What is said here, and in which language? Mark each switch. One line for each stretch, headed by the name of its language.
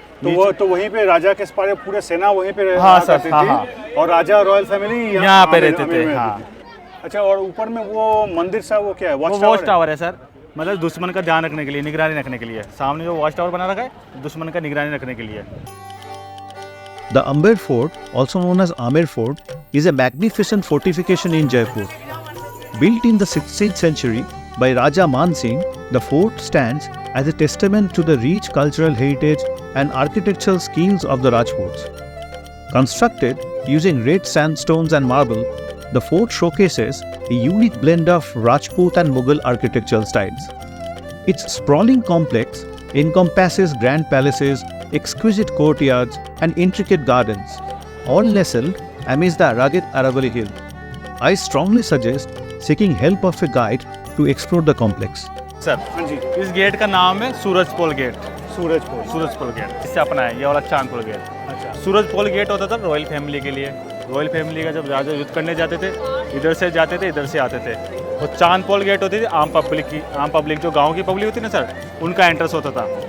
Hindi: तो वहीं पे राजा के पूरे सेना वहीं पे हाँ सर, हाँ। और राजा रॉयल फैमिली यहाँ पे रहते थे। हाँ। अच्छा, और ऊपर में वो मंदिर सा वो क्या है? वॉच टावर है सर, मतलब दुश्मन का ध्यान रखने के लिए, निगरानी रखने के लिए। सामने जो वॉच टावर बना रखा है, दुश्मन का निगरानी रखने के लिए।
English: The Amer Fort, also known as Amer Fort, is a magnificent fortification in Jaipur. Built in the 16th century by Raja Man Singh, the fort stands as a testament to the rich cultural heritage and architectural skills of the Rajputs. Constructed using red sandstones and marble, the fort showcases a unique blend of Rajput and Mughal architectural styles. Its sprawling complex encompasses grand palaces, exquisite courtyards, and intricate gardens, all nestled amidst the rugged Aravalli hill. I strongly suggest seeking help of a guide to explore the complex.
Hindi: Sir, इस gate का नाम है Surajpol gate. Surajpol gate इससे अपना है, ये वाला Chandpol gate. अच्छा। सूरजपोल गेट होता था रॉयल फैमिली के लिए, रॉयल फैमिली का जब राजा युद्ध करने जाते थे, इधर से जाते थे, इधर से आते थे। और चांदपोल गेट होती थी आम पब्लिक जो गांव की पब्लिक होती है ना सर, उनका एंट्रेंस होता था।